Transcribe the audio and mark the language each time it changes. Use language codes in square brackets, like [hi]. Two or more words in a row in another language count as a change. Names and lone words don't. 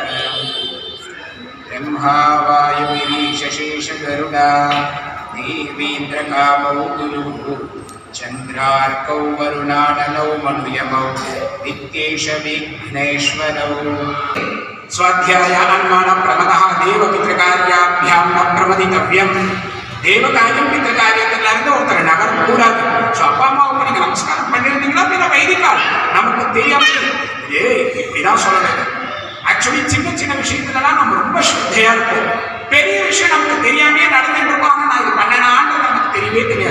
[sa] ब्रह्मा वायुगिरीशेषगरुडा देवीन्द्रकामौ गुरुः चन्द्रार्कौ वरुणानलौ मनुयमौ वित्तेश विघ्नेश्वरौ स्वाध्याय अनुमान प्रमदः देवपितृकार्याभ्यां न प्रमदितव्यम् [ta] தேவகாரியம் பித்திருக்காரியத்துல இருந்து ஒருத்தர் நகர கூடாது. ஸோ அப்பா அம்மாவுக்கு நீங்க நமஸ்காரம் பண்ணிருந்தீங்கன்னா பின்ன வைதிக்கால் நமக்கு தெரியாம இப்படிதான் சொல்லணும். ஆக்சுவலி சின்ன சின்ன விஷயத்துலலாம் நம்ம ரொம்ப ஸ்ரத்தையா இருப்போம். பெரிய விஷயம் நமக்கு தெரியாமே நடந்துட்டு இருக்கோம். ஆனா நான் இது பண்ணனான்றது நமக்கு தெரியவே தெரியாது.